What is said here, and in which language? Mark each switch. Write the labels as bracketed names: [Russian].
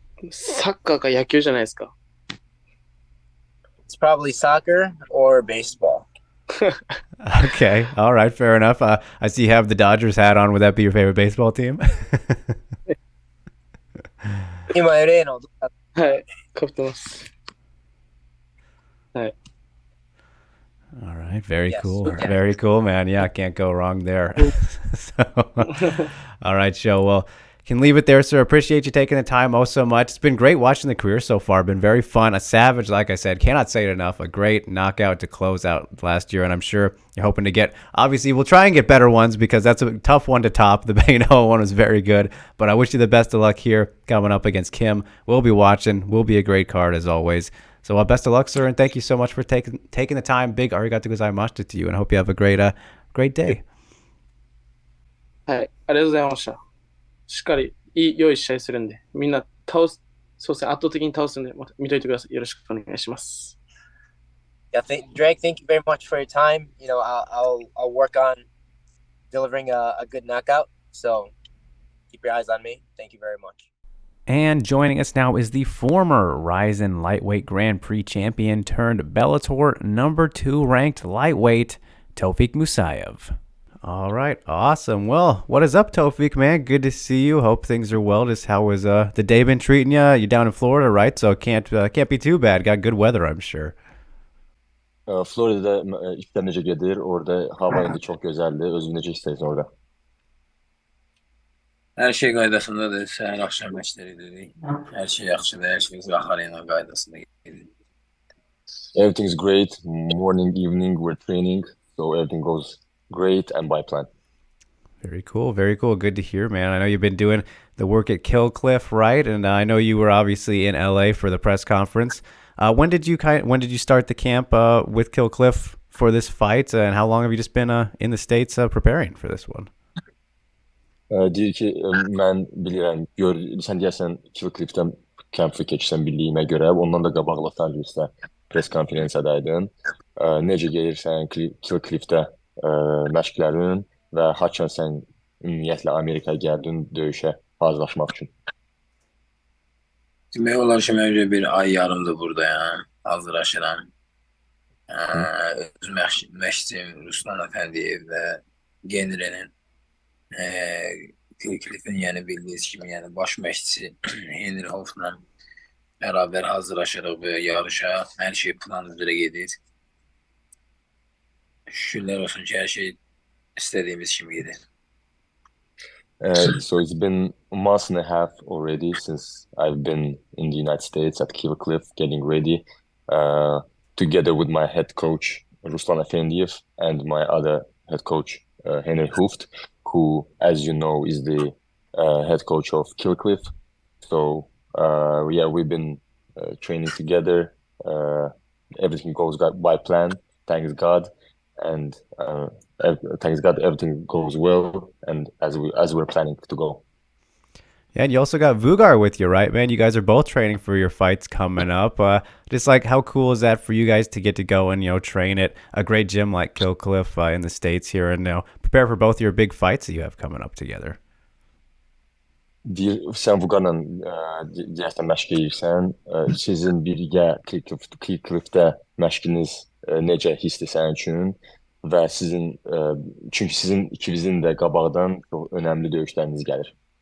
[Japanese] サッカーか野球じゃないですか。 [English] It's probably soccer or baseball. Okay. All right. Fair enough. I see you have the Dodgers hat on. Would that be your favorite baseball team? [Japanese] 今 LA のはい。かぶってます。はい。 [English] All right. Very Yes. cool. Okay. Very cool, man. Yeah, can't go wrong there. So, all right, Joe. Well, can leave it there, sir. Appreciate you taking the time so much. It's been great watching the career so far. Been very fun. A savage, like I said. Cannot say it enough. A great knockout to close out last year, and I'm sure you're hoping to get. Obviously, we'll try and get better ones because that's a tough one to top. The Baino one was very good, but I wish you the best of luck here coming up against Kim. We'll be watching. Will be a great card as always. So best of luck, sir, and thank you so much for taking the time. Big [Japanese] arigato gozaimashita [English] to you, and I hope you have a great day. [Japanese] はい。ありがとうございました。しっかり良い試合するんで、みんなそうですね、圧倒的に倒すんで、また見といてください。よろしくお願いします。 [English] Yeah, Drake, thank you very much for your time. I'll work on delivering a good knockout. So keep your eyes on me. Thank you very much. And joining us now is the former Ryzen Lightweight Grand Prix champion turned Bellator number 2 ranked lightweight, Tofiq Musayev. All right, awesome. Well, what is up, Tofiq, man? Good to see you. Hope things are well. Just how was the day been treating you? You're down in Florida, right? So can't be too bad. Got good weather, I'm sure. [Azerbaijani] Florida'da işler necə gedir? Orada hava indi çox gözəldir. Özün necə istəyirsən orada? Hər şey qaydasındadır. Səhər axşam məşqləri edirik. Hər şey yaxşıdır. Hər şey axar ilə qaydasında gedir. [English] Everything's great. Morning, evening, we're training. So everything goes great and by plan. Very cool. Very cool. Good to hear, man. I know you've been doing the work at Killcliff, right? And I know you were obviously in LA for the press conference. When did you start the camp with Killcliff for this fight? And how long have you just been in the States preparing for this one? [Azerbaijani] Deyir ki, mən bilirəm, sən deyəsən Killcliff'də kəmpi keçsən bildiyimə görə, ondan da qabaq Los Angeles'də press konferansiyadaydın. Necə gəlirsən Killcliff'də məşqlərin və haçan sən ümumiyyətlə Amerikaya gəldin döyüşə hazırlaşmaq üçün? Demək olar ki, mən bir ay yarımdır buradayam, hazırlaşıram. Öz məşqçim Ruslan Əfəndiyev və Genre'nin Killcliff'in yəni bildiyiniz kimi yəni baş məşqçisi Henry Hoff'la bərabər hazırlaşırıq və yarışa. Hər şey plan üzrə gedir. Şükürlər olsun ki, hər şey istədiyimiz kimi gedir. [English] So it's been a month and a half already since I've been in the United States at Killcliff getting ready together with my head coach Ruslan Efendiyev and my other head coach Henry Hooft, who, as you know, is the head coach of Killcliff. So yeah, we've been training together. Everything goes by plan, thanks God, and thanks God everything goes well, and as we're planning to go. Yeah, and you also got Vugar with you, right, man? You guys are both training for your fights coming up. Just like how cool is that for you guys to get to go and train at a great gym like Kill Cliff in the States here, and prepare for both your big fights that you have coming up together. [Azerbaijani] Sən Vüqarla deyəsən məşq edirsən. Sizin birgə Cliff-də məşqiniz necə hissdir sənin üçün? Və çünki sizin ikinizin də qabaqdan çox önəmli döyüşləriniz gəlir.